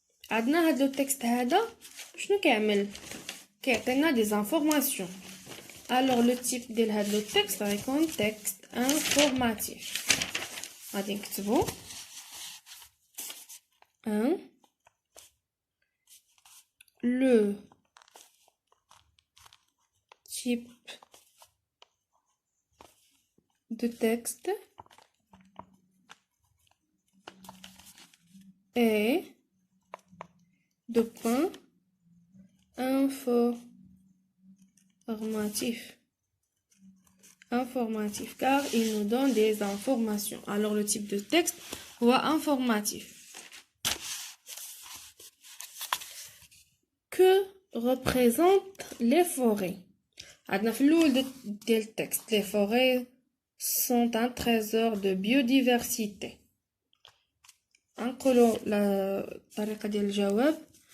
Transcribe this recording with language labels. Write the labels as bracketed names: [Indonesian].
[Arabic] عندنا هذا التكست هذا شنو كيعمل؟ كيعطينا [French] des informations. Alors le type [Arabic] ديال هذا [French] التكست غيكون texte informatif. [Arabic] غادي نكتبو 1. [French] Le type de texte est de point informatif car il nous donne des informations. Alors le type de texte هو informatif. Que représentent les forêts? [Arabic] عندنا في الأول ديال [French] التكست les forêts sont un trésor de biodiversité. [Arabic] نقولوا الطريقة ديال الجواب.